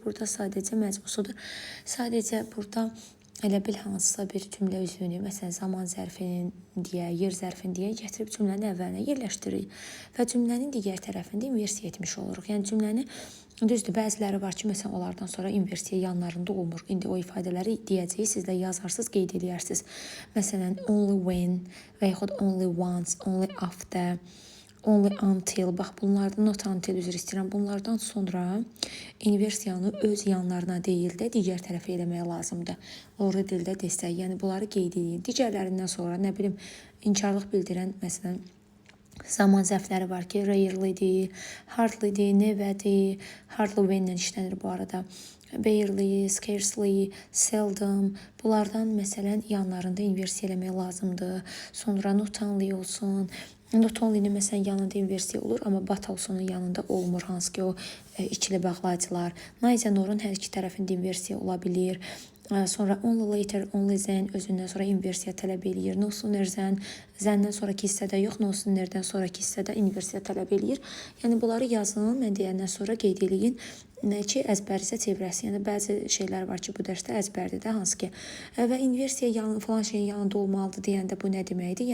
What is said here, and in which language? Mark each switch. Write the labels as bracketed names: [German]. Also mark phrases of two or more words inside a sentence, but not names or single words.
[Azerbaijani] Burada sadəcə məcmusudur. Sadəcə burada elə bil hansısa bir cümlə üzvünü, məsələn, zaman zərfinin deyə, yer zərfini deyə gətirib cümlənin əvvəlinə yerləşdiririk və cümlənin digər tərəfində inversiya etmiş oluruq. Yəni cümləni düzdür, bəziləri var ki, məsələn, onlardan sonra inversiya yanlarında olmur. İndi o ifadələri deyəcəyik, siz də yazarsınız, qeyd edərsiniz. Məsələn, [English] only when [Azerbaijani] və yaxud [English] only once, only after, only until. [Azerbaijani] Bax, bunlardan [English] not until [Azerbaijani] üzr istəyirəm. Bunlardan sonra inversiyanı öz yanlarına deyil də digər tərəfə eləmək lazımdır. Orada dildə desək, yəni bunları qeyd edin. Digərlərindən sonra, nə bilim, inkarlıq bildirən, məsələn, zaman zərfləri var ki, rarely'dir, hardly'dir, never'dir, [English] hardly when- [Azerbaijani] lə işlənir bu arada. [English] Barely, scarcely, seldom. [Azerbaijani] Bunlardan məsələn yanlarında inversiya eləmək lazımdır. Sonra [English] not only [Azerbaijani] olsun. [English] Not only- [Azerbaijani] nin məsələn yanında inversiya olur, amma [English] but also- [Azerbaijani] nun yanında olmur, hansı ki o ikili bağlayıcılar. [English] Neither nor- [Azerbaijani] un hər iki tərəfində inversiya ola bilir. Sonra [English] only later, only then [Azerbaijani] özündən sonra inversiya tələb eləyir. [English] No sooner than, [Azerbaijani] zəndən sonraki hissədə yox, [English] no sooner- [Azerbaijani] dən sonraki hissədə inversiya tələb eləyir. Yəni bunları yazın, mən deyəndən sonra qeyd eləyin ki, əzbərinizə çevirəsin. Yəni bəzi şeylər var ki, bu dərsdə əzbərdir də, hansı ki. Və inversiya falan şeyin yanında olmalıdır deyəndə bu nə deməkdir?